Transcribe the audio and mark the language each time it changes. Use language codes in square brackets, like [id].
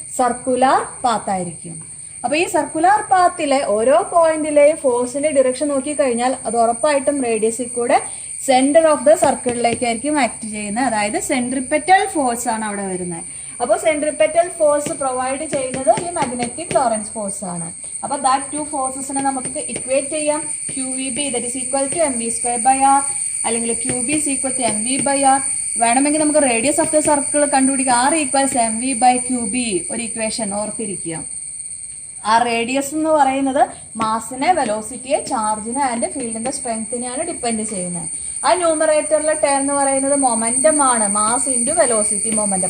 [ml] Circular path ആയിരിക്കും. അപ്പൊ ഈ സർക്കുലർ പാത്തിലെ ഓരോ പോയിന്റിലെയും ഫോഴ്സിന്റെ ഡിറക്ഷൻ നോക്കിക്കഴിഞ്ഞാൽ അത് ഉറപ്പായിട്ടും റേഡിയസിൽ കൂടെ സെന്റർ ഓഫ് ദ സർക്കിളിലേക്കായിരിക്കും ആക്ട് ചെയ്യുന്നത്. അതായത് സെൻട്രിപെറ്റൽ ഫോഴ്സ് ആണ് അവിടെ വരുന്നത്. അപ്പോൾ സെൻട്രിപെറ്റൽ ഫോഴ്സ് പ്രൊവൈഡ് ചെയ്യുന്നത് ഈ മാഗ്നറ്റിക് ലോറൻസ് ഫോഴ്സ് ആണ്. അപ്പൊ ദാറ്റ് ടു ഫോഴ്സസിനെ നമുക്ക് ഇക്വേറ്റ് ചെയ്യാം. [en] QVB that is equal to mv²/r [ml] അല്ലെങ്കിൽ [en] QB is equal to mv/r. [ml] വേണമെങ്കിൽ നമുക്ക് റേഡിയസ് ഓഫ് ദ സർക്കിൾ കണ്ടുപിടിക്കാം. [en] R equals mv/QB [ml] ഒരു ഇക്വേഷൻ ഓർത്തിരിക്കുക. ആ റേഡിയസ് എന്ന് പറയുന്നത് മാസിനെ, വെലോസിറ്റിയെ, ചാർജിനെ ആൻഡ് ഫീൽഡിന്റെ സ്ട്രെങ്ത്തിനെയാണ് ഡിപ്പെൻഡ് ചെയ്യുന്നത്. ആ ന്യൂമറേറ്ററിലെ ടേം എന്ന് പറയുന്നത് മൊമെന്റം ആണ്. Mass into velocity momentum.